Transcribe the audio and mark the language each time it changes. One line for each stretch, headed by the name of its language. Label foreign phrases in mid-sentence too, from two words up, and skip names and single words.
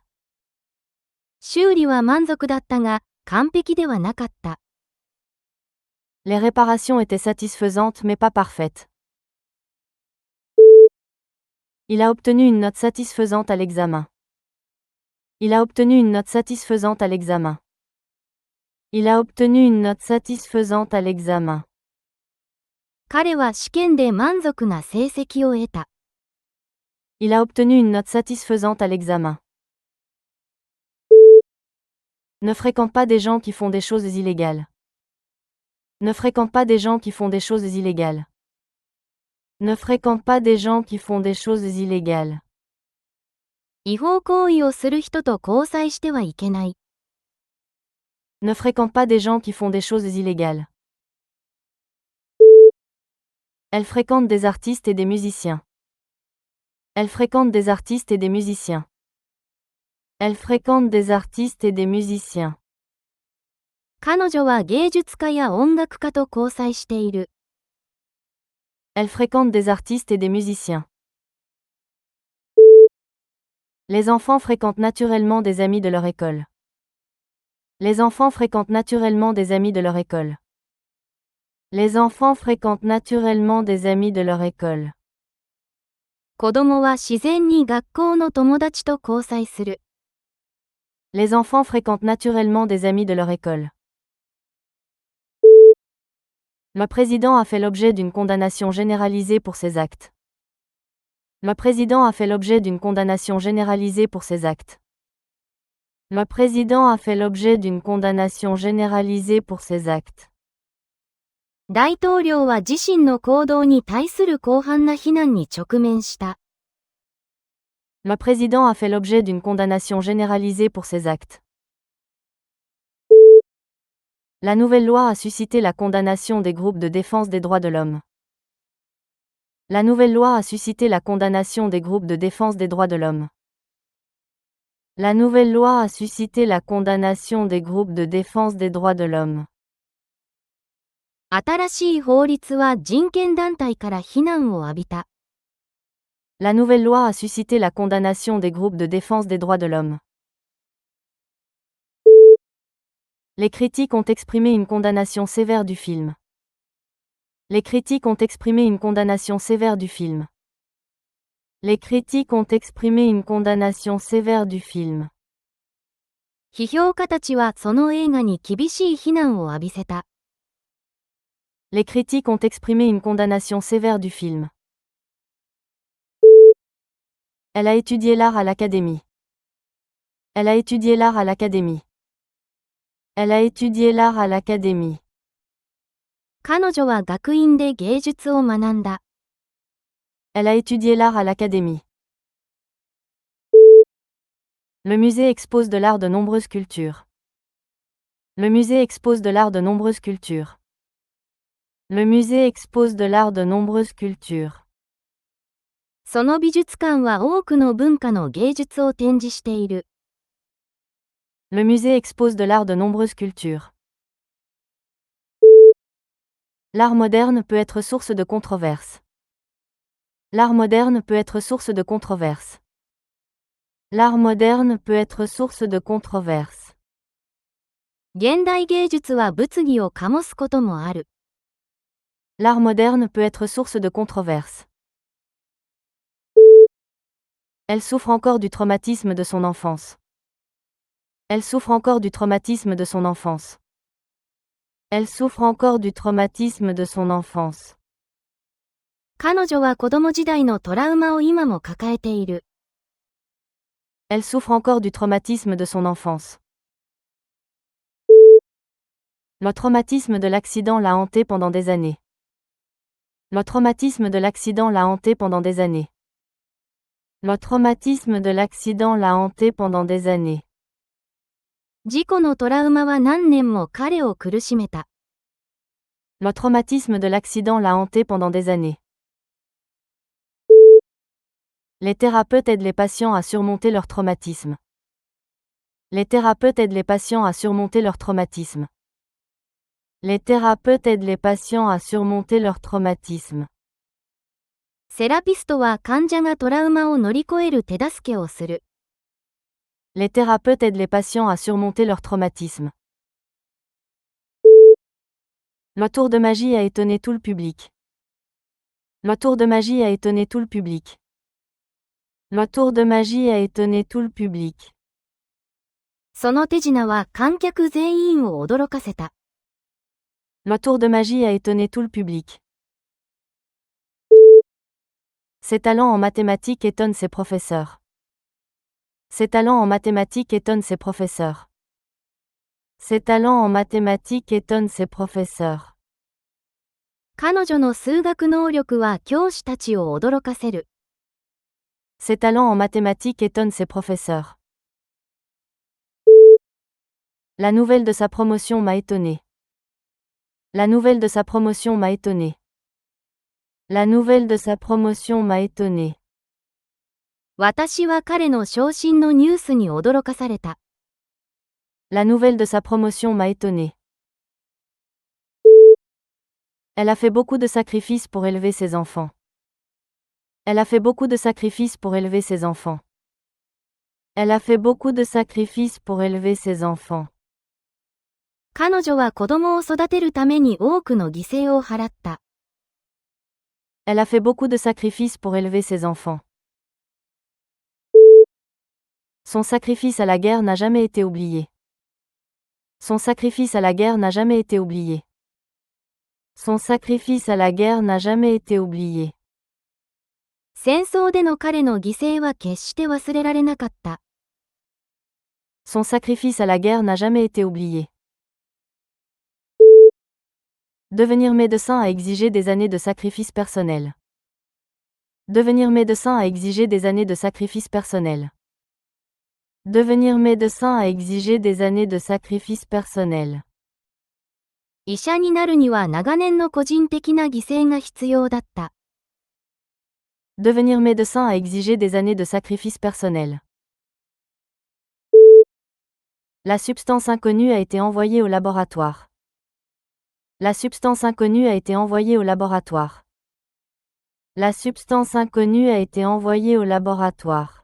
Japanese: 修理は満足だったが、完璧ではなかった。
French: Les réparations étaient satisfaisantes mais pas parfaites. Il a obtenu une note satisfaisante à l'examen. Il a obtenu une note satisfaisante à l'examen. Il a obtenu une note satisfaisante à l'examen.
Japanese: 彼は試験で満足な成績を得た。
French: Il a obtenu une note satisfaisante à l'examen. Ne fréquente pas des gens qui font des choses illégales. Ne fréquente pas des gens qui font des choses illégales. Ne fréquente pas des gens qui font des choses illégales.
Japanese: 違法行為をする人と交際してはいけない。
French: Ne fréquente pas des gens qui font des choses illégales. Elle fréquente des artistes et des musiciens. Elle fréquente des artistes et des musiciens. Elle fréquente des artistes et des musiciens.
Japanese: 彼女は芸術家や音楽家と交際している。
French: Elle fréquente des artistes et des musiciens. Les enfants fréquentent naturellement des amis de leur école. Les enfants fréquentent naturellement des amis de leur école. Les enfants fréquentent naturellement des amis de leur école.
Japanese: 子供は自然に学校の友達と交際する。
French: Les enfants fréquentent naturellement des amis de leur école. Le président a fait l'objet d'une condamnation généralisée pour ses actes. Le président a fait l'objet d'une condamnation généralisée pour ses actes. Le président a fait l'objet d'une condamnation généralisée pour ses actes.
Japanese: 大統領は自身の行動に対する広範な非難に直面した。
French: Le président a fait l'objet d'une condamnation généralisée pour ses actes. La nouvelle loi a suscité la condamnation des groupes de défense des droits de l'homme. La nouvelle loi a suscité la condamnation des groupes de défense des droits de l'homme. La nouvelle loi a suscité la condamnation des groupes de défense des droits de l'homme.
Japanese: 新しい法律は人権団体から非難を浴びた。
French: La nouvelle loi a suscité la condamnation des groupes de défense des droits de l'homme. Les critiques ont exprimé une condamnation sévère du film. Les critiques ont exprimé une condamnation sévère du film. Les critiques ont exprimé une condamnation sévère du film.
Japanese: 批評家たちはその映画に厳しい非難を浴びせた。
French: Les critiques ont exprimé une condamnation sévère du film. Elle a étudié l'art à l'académie. Elle a étudié l'art à l'académie. Elle a étudié l'art à l'académie.
Japanese: 彼女は学院で芸術を学んだ。
French: Elle a étudié l'art à l'académie. Le musée expose de l'art de nombreuses cultures. Le musée expose de l'art de nombreuses cultures. Le musée expose de l'art de nombreuses cultures.
Japanese: その美術館は多くの文化の芸術を展示している。
French: Le musée expose de l'art de nombreuses cultures. L'art moderne peut être source de controverses. L'art moderne peut être source de controverses. L'art moderne peut être source de controverses.
Japanese: 現代芸術は物議を醸すこともある。
French: L'art moderne peut être source de controverses. Elle souffre encore du traumatisme de son enfance. Elle souffre encore du traumatisme de son enfance. Elle souffre encore du traumatisme de son enfance.
Japanese: 彼女は子供時代のトラウマを今も抱えている。
French: Elle souffre encore du traumatisme de son enfance. Le traumatisme de l'accident l'a hanté pendant des années. Le traumatisme de l'accident l'a hanté pendant des années. Le traumatisme de l'accident l'a hanté pendant des années.
Japanese: 事故のトラウマは何年も彼を苦しめた。
French: Le traumatisme de l'accident l'a hanté pendant des années. Les thérapeutes aident les patients à surmonter leur traumatisme. Les thérapeutes aident les patients à surmonter leur traumatisme. Les thérapeutes aident les patients à surmonter leur traumatisme.
Japanese: セラピストは患者がトラウマを乗り越える手助けをする。
French: Les thérapeutes aident les patients à surmonter leur traumatisme. Le tour de magie a étonné tout le public. Le tour de magie a étonné tout le public. Le tour de magie a étonné tout le public.
Japanese: その手品は観客全員を驚かせた。
French: Le tour de magie a étonné tout le public. Ses talents en mathématiques étonnent ses professeurs. Ses talents en mathématiques étonnent ses professeurs. Ses talents en mathématiques étonnent ses professeurs.
Japanese: 彼女の数学能力は教師たちを驚かせる。
French: Ses talents en mathématiques étonnent ses professeurs. La nouvelle de sa promotion m'a étonné. La nouvelle de sa promotion m'a étonné. La nouvelle de sa promotion m'a étonné.
Japanese: 私は彼の昇進のニュースに驚かされた。
French: La nouvelle de sa promotion m'a étonné. Elle a fait beaucoup de sacrifices pour élever ses enfants. Elle a fait beaucoup de sacrifices pour élever ses enfants. Elle a fait beaucoup de sacrifices pour élever ses enfants.
Japanese: 彼女は子供を育てるために多くの犠牲を払った。
French: Elle a fait beaucoup de sacrifices pour élever ses enfants. Son sacrifice à la guerre n'a jamais été oublié. Son sacrifice à la guerre n'a jamais été oublié. Son sacrifice à la guerre n'a jamais été oublié.
Japanese: 戦争での彼の犠牲は決して忘れられなかった。
French: Son sacrifice à la guerre n'a jamais été oublié. Devenir médecin a exigé des années de sacrifice personnel. Devenir médecin a exigé des années de sacrifice personnel. Devenir médecin a exigé des années de sacrifice personnel.
Japanese: 医者になるには長年の個人的な犠牲が必要だった。
French: Devenir médecin a exigé des années de sacrifice personnel. La substance inconnue a été envoyée au laboratoire. La substance inconnue a été envoyée au laboratoire. La substance inconnue a été envoyée au laboratoire.